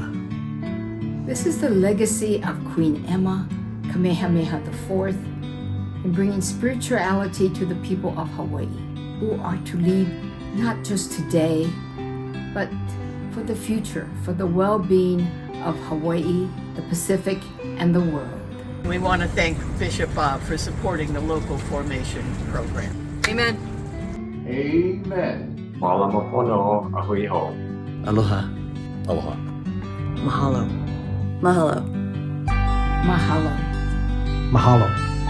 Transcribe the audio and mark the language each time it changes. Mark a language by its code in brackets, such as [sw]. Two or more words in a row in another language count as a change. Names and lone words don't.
[en] This is the legacy of Queen Emma, Kamehameha IV, in bringing spirituality to the people of Hawaii, who are to lead not just today, but for the future, for the well-being of Hawaii, the Pacific, and the world. We want to thank Bishop Bob for supporting the local formation program. Amen. Amen. [haw] Malamapono ahuiho. Aloha. Aloha. Mahalo. Mahalo. Mahalo. Mahalo.